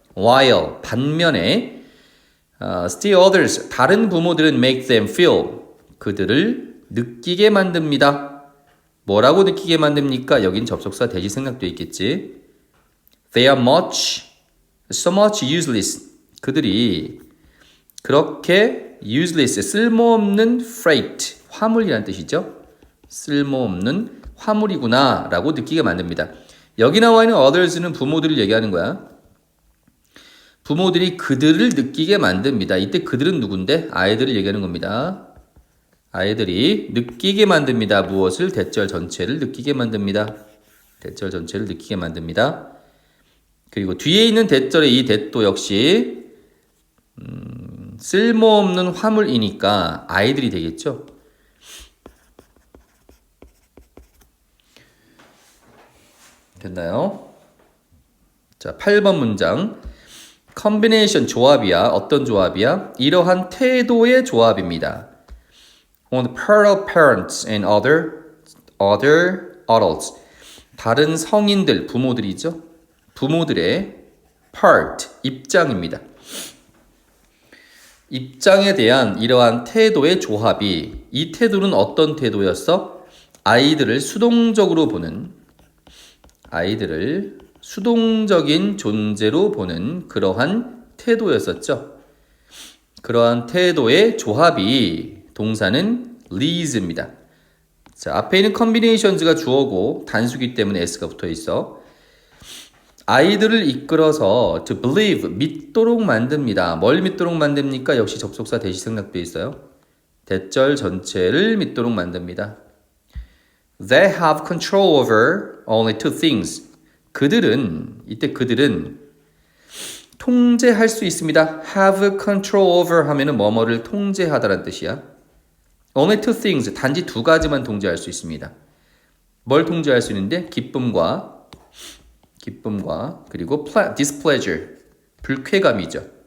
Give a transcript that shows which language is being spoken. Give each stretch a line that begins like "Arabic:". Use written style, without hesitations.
Korean: while, 반면에
English: still others,
Korean: 다른 부모들은
English: make them feel,
Korean: 그들을 느끼게 만듭니다. 뭐라고 느끼게 만듭니까? 여긴 접속사 대시 생략돼 있겠지.
English: They are so much useless,
Korean: 그들이 그렇게
English: useless,
Korean: 쓸모없는
English: freight,
Korean: 화물이란 뜻이죠. 쓸모없는 화물이구나 라고 느끼게 만듭니다. 여기 나와 있는 others는 부모들을 얘기하는 거야. 부모들이 그들을 느끼게 만듭니다. 이때 그들은 누군데? 아이들을 얘기하는 겁니다. 아이들이 느끼게 만듭니다. 무엇을? 대절 전체를 느끼게 만듭니다. 대절 전체를 느끼게 만듭니다. 그리고 뒤에 있는 대절의 이 대도 역시 쓸모없는 화물이니까 아이들이 되겠죠. 됐나요? 자, 8번 문장. combination, 조합이야. 어떤 조합이야? 이러한 태도의 조합입니다.
English: On the part of parents and other adults.
Korean: 다른 성인들, 부모들이죠. 부모들의 part, 입장입니다. 입장에 대한 이러한 태도의 조합이, 이 태도는 어떤 태도였어? 아이들을 수동적으로 보는, 아이들을 수동적인 존재로 보는 그러한 태도였었죠. 그러한 태도의 조합이 동사는 leads입니다. 자, 앞에 있는 combinations가 주어고 단수기 때문에 s가 붙어 있어. 아이들을 이끌어서
English: to believe,
Korean: 믿도록 만듭니다. 뭘 믿도록 만듭니까? 역시 접속사 대시 생략되어 있어요. 대절 전체를 믿도록 만듭니다.
English: They have control over only two things.
Korean: 이때 그들은 통제할 수 있습니다.
English: have control over
Korean: 하면은 뭐뭐를 통제하다라는 뜻이야.
English: Only two things.
Korean: 단지 두 가지만 통제할 수 있습니다. 뭘 통제할 수 있는데? 기쁨과 그리고 displeasure. 불쾌감이죠.